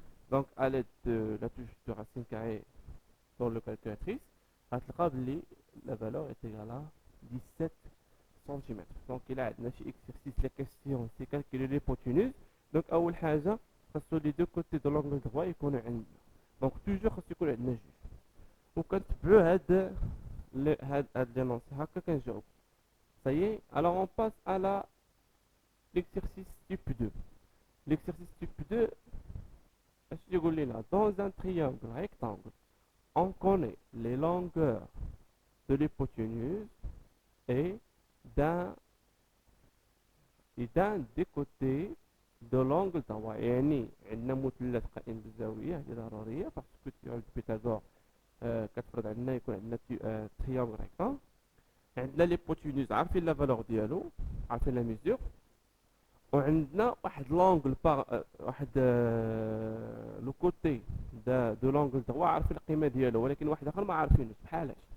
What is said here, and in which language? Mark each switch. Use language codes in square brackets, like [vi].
[fr] Donc, à l'aide de la touche de racine carrée dans le calculatrice, la valeur est égale à 17 cm. Donc, il a un exercice, la question, c'est calculer l'hypoténuse. Donc, [ar] أول حاجة خاصو [fr] les deux côtés de l'angle droit يكونوا عندنا. [ar] Donc, toujours خاصو يكون عندنا جوج. وكنتبعوا هاد لي نونس هكا كنجاوب. [fr] Ça y est, alors on passe à l'exercice type 2. L'exercice type 2, dans un triangle rectangle, on connaît les longueurs de l'hypoténuse et d'un des côtés de l'angle droit. [ar] يعني عندنا مثلث قائم بالزاوية هذه ضرورية [fr] parce que théorème de Pythagore [ar] كتفرض عندنا يكون عندنا [fr] triangle rectangle. [ar] عندنا ليبوتينوز عارفين لا فالور ديالو عارفين لا ميزور وعندنا واحد لونغل واحد لو كوتي دو لونغل دغوا عارفين القيمه ديالو ولكن واحد اخر ما عارفينوش بحالاش